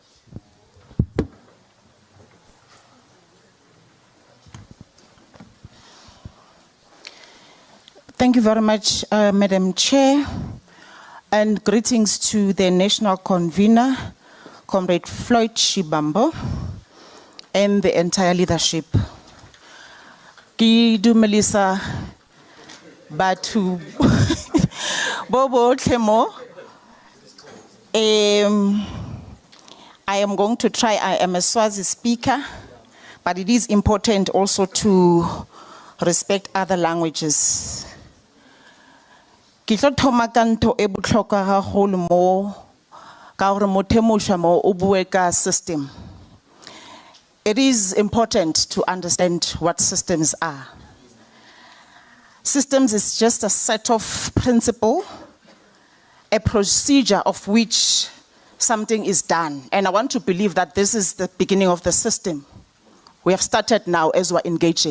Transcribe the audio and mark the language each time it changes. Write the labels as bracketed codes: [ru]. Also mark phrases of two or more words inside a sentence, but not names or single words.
[en] Thank you very much, Madam Chair, and greetings to the National Convener, Comrade Floyd Shivambu, and the entire leadership. [nso] Ki dumelisa batho bobo tlemo. [en] I am going to try. I am a Swazi speaker, but it is important also to respect other languages. [nso] Ke tlo thoma ka ntho e botlhokwa haholo mo ka gore motho e mošwa mo o bue ka system. [en] It is important to understand what systems are. Systems is just a set of principles, a procedure of which something is done. And I want to believe that this is the beginning of the system. We have started now as we're engaging.